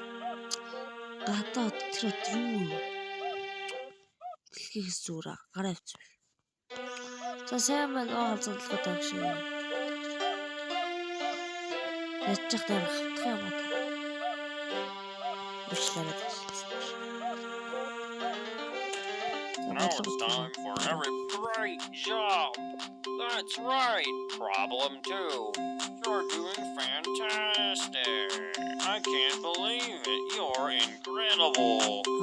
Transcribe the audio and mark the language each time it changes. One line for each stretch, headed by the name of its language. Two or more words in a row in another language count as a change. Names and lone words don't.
Mongolian: Гадаад тэр юу юу? Дэлхийгээс зүгээр гараа авчих. За, сайн байна. Халзан толгой тагш. Яччих дээр хавтах юм аа. Уучлаарай.
English: Now it's time for another great job. That's right, Problem 2. You're doing fantastic. I can't believe it. You're incredible.